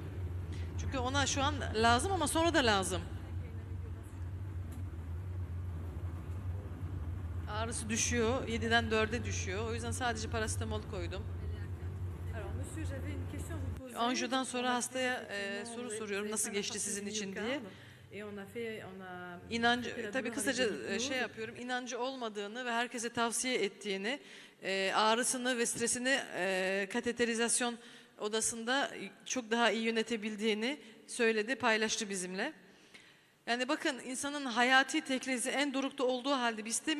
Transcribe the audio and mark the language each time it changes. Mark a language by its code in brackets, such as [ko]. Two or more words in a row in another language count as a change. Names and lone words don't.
[tr] Çünkü ona şu an lazım ama sonra da lazım. Ağrısı düşüyor, 7'den 4'e düşüyor. O yüzden sadece parasetamol koydum. Anjiyodan sonra hastaya soru soruyorum nasıl geçti sizin için diye. [fr] Et on a traité [tr] İnancı, [fr] la [tr] tabii [fr] douleur avec [tr] kısaca [fr] de l'hypnose. [tr] şey yapıyorum, inancı olmadığını ve herkese tavsiye ettiğini, ağrısını ve stresini kateterizasyon odasında çok daha iyi yönetebildiğini söyledi, paylaştı bizimle. Yani bakın insanın hayati teklizi en dorukta olduğu halde biz değil mi?